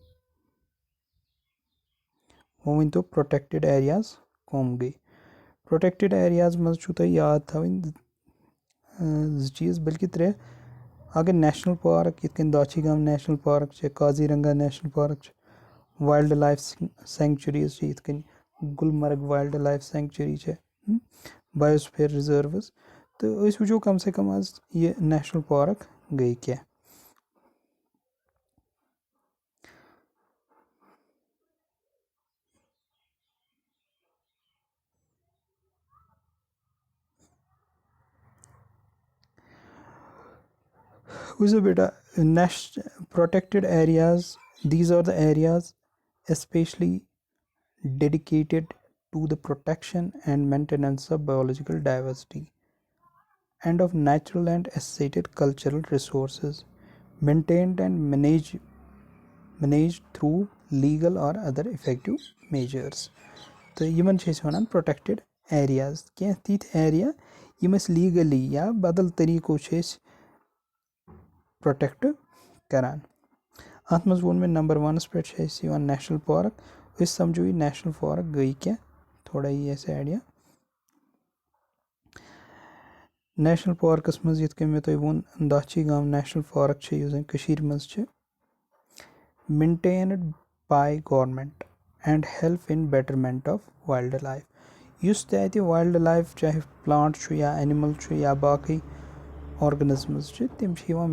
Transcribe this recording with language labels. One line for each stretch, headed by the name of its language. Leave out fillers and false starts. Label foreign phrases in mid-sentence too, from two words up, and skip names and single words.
Kashmiri: وۄنۍ ؤنۍتو
English: protected areas
Kashmiri: کٕم گٔے
English: protected areas
Kashmiri: منٛز چھُو تۄہہِ یاد تھاوٕنۍ 2 چیٖز بٔلکہِ 3 اَکھ گٔے
English: national park
Kashmiri: یِتھ کٔنۍ داچھی گام نیشنَل پارک چھِ کازی رنگا نیشنَل پارک چھِ
English: wildlife sanctuaries
Kashmiri: چھِ یِتھ کٔنۍ گُلمرگ وایلڈٕ لایف سینکچُری چھےٚ
English: biosphere reserves
Kashmiri: تہٕ أسۍ وٕچھو کَم سے کَم آز یہِ
English: national park
Kashmiri: گٔے کیٛاہ وٕچھو بیٹا
English: protected areas these are the areas especially dedicated to the protection and maintenance of biological diversity and of natural and associated cultural resources maintained and managed through legal or other effective measures
Kashmiri: تہٕ یِمن چھِ أسۍ وَنان
English: protected areas
Kashmiri: کینٛہہ تِتھۍ ایریا یِم أسۍ لیٖگلی یا بدل طٔریٖقو چھِ أسۍ پرٛوٹٮ۪کٹ کَران اَتھ منٛز ووٚن مےٚ نمبر 1 پٮ۪ٹھ چھِ اَسہِ یِوان
English: national park
Kashmiri: أسۍ سَمجھو یہِ
English: national park
Kashmiri: گٔے کیٛاہ تھوڑا یی اَسہِ آیڈیا
English: national parks
Kashmiri: منٛز یِتھ کٔنۍ مےٚ تۄہہِ ووٚن داچھی گام نیشنَل پارک چھِ یُس زَن کٔشیٖرِ منٛز چھِ
English: maintained by government and help in betterment of wildlife
Kashmiri: یُس تہِ اَتہِ
English: wildlife
Kashmiri: چاہے پٕلانٹ چھُ یا اینِمٕل چھُ یا باقٕے آرگنِزمٕز چھِ تِم چھِ